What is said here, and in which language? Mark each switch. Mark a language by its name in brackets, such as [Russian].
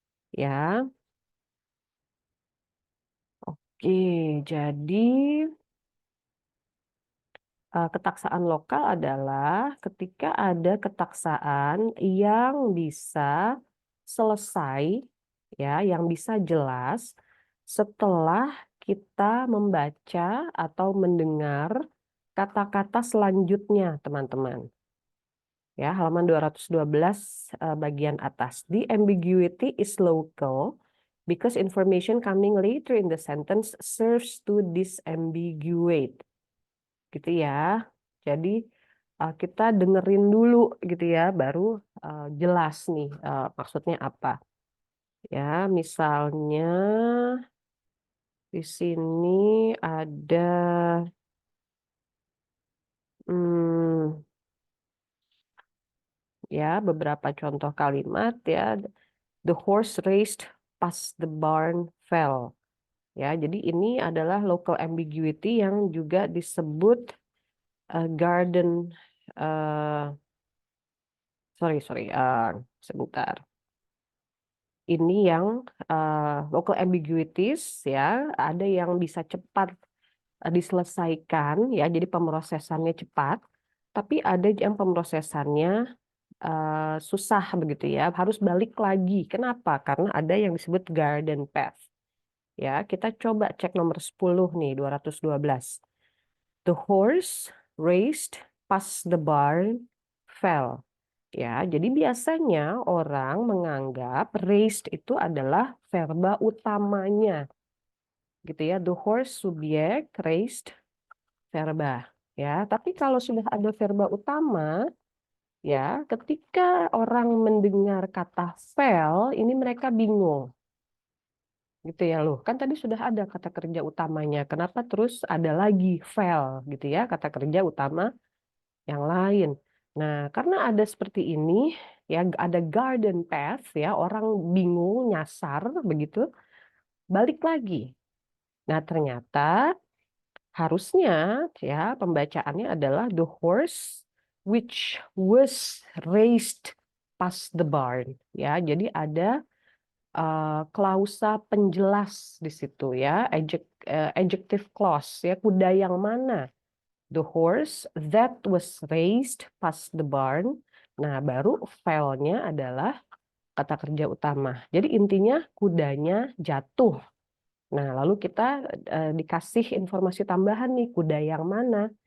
[Indonesian] Ya, oke, jadi ketaksaan lokal adalah ketika ada ketaksaan yang bisa selesai, ya, yang bisa jelas setelah kita membaca atau mendengar kata-kata selanjutnya, teman-teman. Ya, halaman 212 bagian atas. [English] The ambiguity is local because information coming later in the sentence serves to disambiguate. [Indonesian] Gitu ya. Jadi kita dengerin dulu gitu ya, baru jelas nih maksudnya apa. Ya, misalnya di sini ada hmm, ya beberapa contoh kalimat ya. [English] The horse raced past the barn fell. [Indonesian] Ya, jadi ini adalah local ambiguity yang juga disebut garden sorry sebentar. Ini yang local ambiguities ya, ada yang bisa cepat diselesaikan ya, jadi pemrosesannya cepat, tapi ada yang pemrosesannya susah begitu ya, harus balik lagi. Kenapa? Karena ada yang disebut garden path. Ya, kita coba cek nomor 10 nih, 212. [English] The horse raced past the barn, fell. [Indonesian] Ya, jadi biasanya orang menganggap raised itu adalah verba utamanya, gitu ya. [English] The horse subjek, raised verba. [Indonesian] Ya, tapi kalau sudah ada verba utama, ya, ketika orang mendengar kata fell, ini mereka bingung, gitu ya loh. Kan tadi sudah ada kata kerja utamanya. Kenapa terus ada lagi fell, gitu ya, kata kerja utama yang lain. Nah, karena ada seperti ini, ya ada garden path, ya orang bingung nyasar begitu, balik lagi. Nah, ternyata harusnya ya pembacaannya adalah [English] the horse which was raised past the barn. [Indonesian] Ya, jadi ada klausa penjelas di situ ya, adjective clause ya, kuda yang mana? [English] The horse that was raised past the barn. [Indonesian] Nah, baru file-nya adalah kata kerja utama. Jadi intinya kudanya jatuh. Nah, lalu kita dikasih informasi tambahan nih, kuda yang mana?